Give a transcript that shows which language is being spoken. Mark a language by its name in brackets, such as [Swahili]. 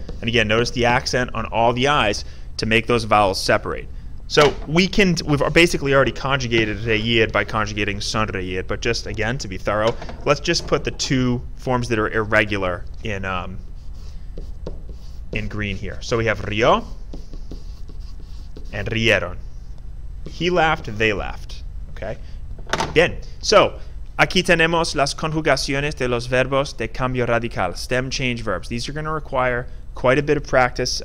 [English] And again, notice the accent on all the I's to make those vowels separate. So we've basically already conjugated reír by conjugating sonreír, but just again to be thorough, let's just put the two forms that are irregular in green here. So we have rió and rieron. He laughed, they laughed. Okay. [Spanish] Bien. So aquí tenemos las conjugaciones de los verbos de cambio radical, [English] stem change verbs. These are going to require quite a bit of practice.